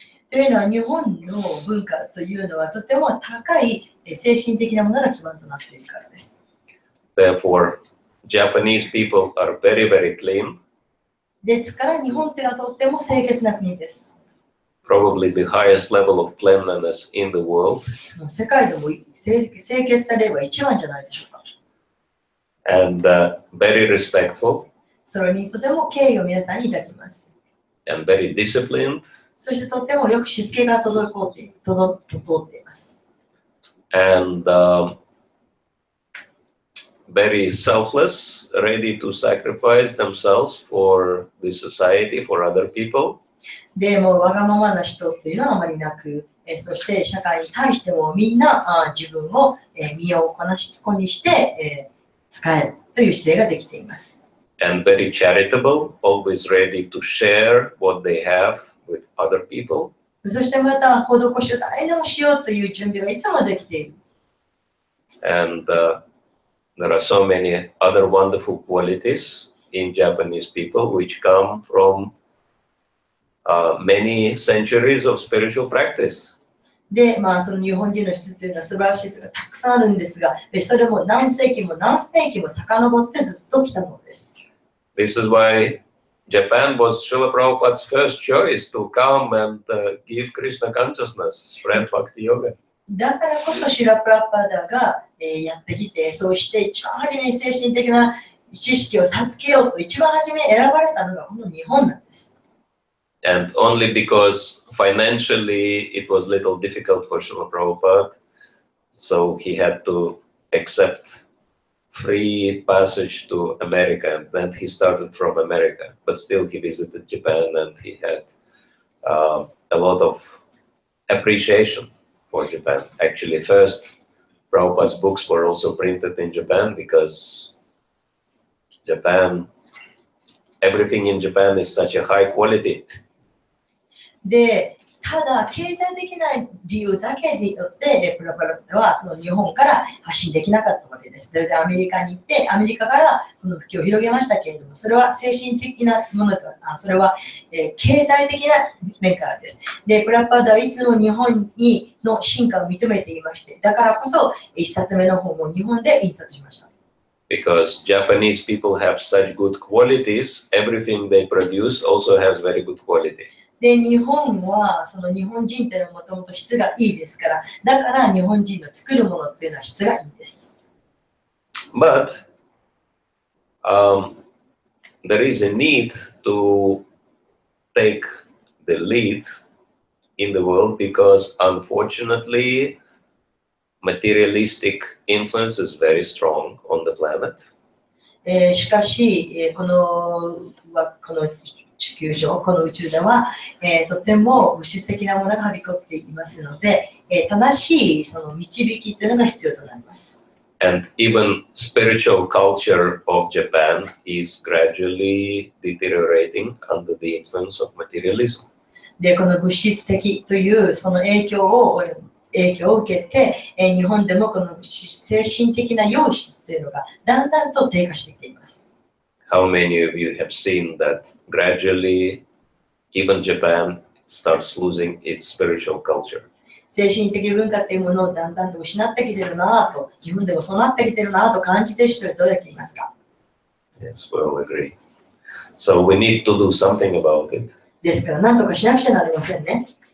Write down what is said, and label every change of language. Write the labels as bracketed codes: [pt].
[ja] というのは日本の文化というのはとても高い精神的なものが基盤となっているからです。 [en] Therefore, Japanese people are very, very clean. [ja] ですから日本というのはとっても清潔な国です。 [en] Probably the highest level of cleanliness in the world. [ja] 世界でも清潔されれば一番じゃないでしょうか。 [en] And very respectful. [ja] それにとても敬意を皆さんにいただきます。 [en] And very disciplined. [ja] そしてとてもよくしつけが整っています。 [en] And very selfless, ready to sacrifice themselves for the society, for other people. [ja] でもわがままな人っていうのはあまりなく、そして社会に対してもみんな自分を身を粉にして、使えるという姿勢ができています。 [en] And very charitable, always ready to share what they have with other people. [ja] そしてまた施しを誰でもしようという準備がいつもできている。 [en] And there are so many other wonderful qualities in Japanese people which come from many centuries of spiritual practice. [ja] で、その日本人の質というのは素晴らしい人がたくさんあるんですが、それも何世紀も何世紀も遡ってずっと来たものです。 [en] This is why Japan was Srila Prabhupada's first choice to come and give Krishna consciousness, spread Bhakti Yoga. [ja] だからこそシュラプラパダが、やってきて、そうして一番初めに精神的な知識を授けようと一番初めに選ばれたのがこの日本なんです。 [en] And only because financially it was a little difficult for Srila Prabhupada, so he had to accept free passage to America, and then he started from America. But still he visited Japan and he had a lot of appreciation for Japan. Actually, first Prabhupada's books were also printed in Japan because Japan, everything in Japan is such a high quality. [ja] で、ただ経済的な理由だけによってプラパラはその日本から発信できなかったわけです。それでアメリカに行ってアメリカからこの普及を広げましたけれども、それは精神的なものではそれは、経済的な面からです。で、プラパダはいつも日本の進化を認めていまして、だからこそ一冊目の本を日本で印刷しました。 [en] Because Japanese people have such good qualities, everything they produce also has very good quality. [ja] で、日本はその日本人っていうのはもともと質がいいですから、だから日本人の作るものっていうのは質がいいんです。 [en] But there is a need to take the lead in the world because unfortunately materialistic influence is very strong on the planet. [ja] しかし、この地球上、この宇宙では、とても物質的なものがはびこっていますので、正しいその導きというのが必要となります。 [en] And even spiritual culture of Japan is gradually deteriorating under the influence of materialism. [ja] で、この物質的というその影響を受けて、日本でもこの精神的な良質というのがだんだんと低下してきています。 [en] How many of you have seen that gradually even Japan starts losing its spiritual culture? [ja] 精神的文化というものをだんだんと失ってきているなぁと、日本でもそうなってきているなぁと感じている人はどうやっていますか？ [en] Yes, we all agree. So we need to do something about it. [ja] ですから何とかしなくちゃなりませんね。